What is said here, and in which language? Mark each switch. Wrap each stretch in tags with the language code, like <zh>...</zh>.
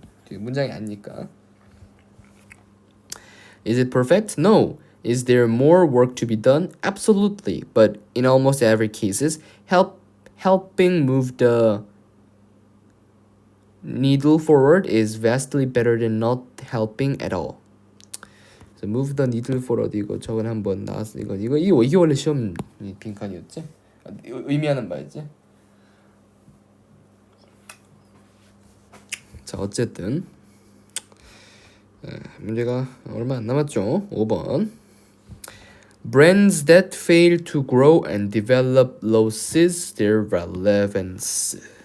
<ko>뒤에 문장이 아니니까.</ko> <en>Is it perfect? No. Is there more work to be done? Absolutely. But in almost every cases, helping move the needle forward is vastly better than not helping at all. So move the needle forward</en> <ko>이거 저건 한번 나왔어. 이게 원래 시험 빈칸이었지? 의미하는 바였지? 자, 어쨌든 문제가 얼마 안 남았죠. 5번.</ko> <en>Brands that fail to grow and develop loses their relevance.</en>